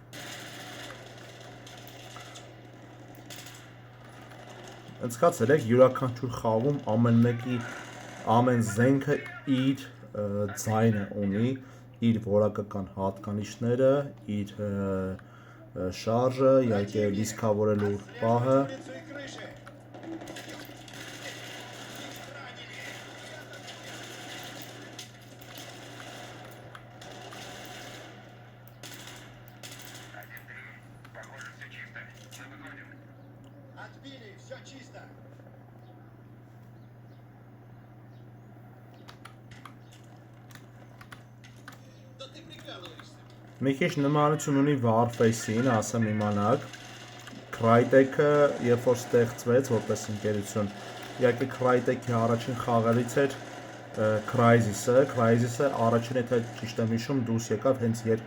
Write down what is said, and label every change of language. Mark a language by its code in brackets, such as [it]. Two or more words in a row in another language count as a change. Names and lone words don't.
[hy] Զգացել եք յուրաքանչյուր խաղում ամեն մեկի ամեն զենքը իր ձայնը ունի, իր որակական հատկանիշները, իր շարժը, իհարկե լիսկավորելու պահը։ [ru] Улицу и крыши. Похоже, все чисто. Мы выходим. Отбили, все чисто. Да ты прикалываешься. [hy] Մի քիչ նմանություն ունի Warface-ին, ասեմ իմանաք։ Crytek-ը երբ որ ստեղծվեց որպես ընկերություն, իհարկե Crytek-ի առաջին խաղերից էր Crysis-ը։ Crysis-ը առաջին եթե ճիշտ եմ հիշում դուրս եկավ հենց